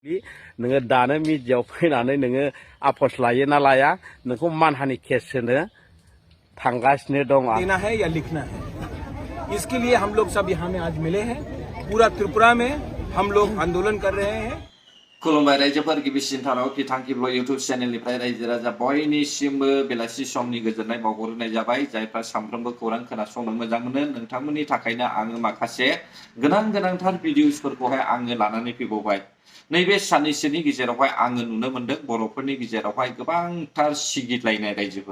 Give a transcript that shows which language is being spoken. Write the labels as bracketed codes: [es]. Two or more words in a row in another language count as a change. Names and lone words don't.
[brx] नोङो दानो मिडियाव फैनानै नोङो आफस लायो ना लाया नोंखौ मानहानि केस होनो थांगासिनो दं। [hi] देना है या लिखना है, इसके लिए हम लोग सब यहाँ में आज मिले हैं। पूरा त्रिपुरा में हम लोग आंदोलन कर रहे हैं। [brx] खुलुमबाय रायजोफोर गिबिसिन थाराव किथांखि ब्लग इउट्यूब चेनेलनिफ्राय रायजो राजा बयनिसिमबो बेलासि समनि गोजोननाय बावहरनाय जाबाय। जायफ्रा सानफ्रोमबो खौरां खोनासंनो मोजां मोनो नोंथांमोननि थाखायनो आङो माखासे गोनांथार भिडिअसफोरखौहाय आङो लानानै फैबावबाय। नैबे साननैसोनि गेजेरावहाय आङो नुनो मोनदों बर'फोरनि गेजेरावहाय गोबांथार सिगिलायनाय रायजोफोर।